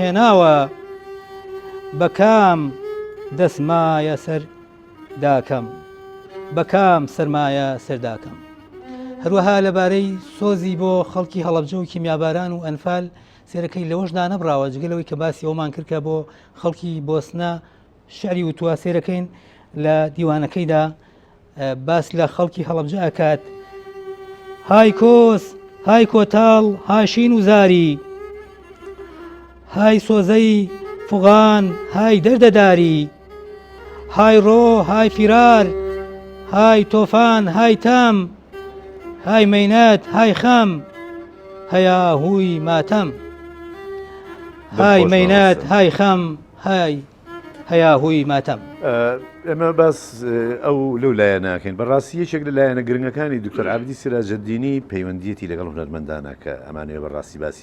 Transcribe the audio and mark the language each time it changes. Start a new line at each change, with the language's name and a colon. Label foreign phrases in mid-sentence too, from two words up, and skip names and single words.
Central Kurdish: هێناوە بەکام دەسمایە سەرداکەم بەکام سەرمایە سەرداکەم هەروەها لەبارەی سۆزی بۆ خەڵکی هەڵەبجە و کیمیاباران و ئەنفال سێرەکەی لەوەشدا نەبراوە جگەلەوەی کە باسی ئەومان کردکە بۆ خەڵکی بۆسنە شعری وتووە سێرەکەین لە دیوانەکەیدا باس لە خەڵکی هەڵەبجە ئەکات های کۆس های کۆتاڵ هاشین و زاری های سۆزەی فوغان های دەردەداری های ڕۆ های فیرار های تۆفان های تام های مەینەت های خەم هەیە هووی ماتەم های مەینەت های خەم های هەیە هووی ماتەم ئەمە باس ئەو لەو لایە ناکەین بەڕاستی یەکێک لە لایەنە گرنگەکانی دکتۆر عابدی سیراجەدینی پەیوەندیەتی لەگەڵ هونەرمەندانە کە ئەمانەوێ بەڕاستی باسی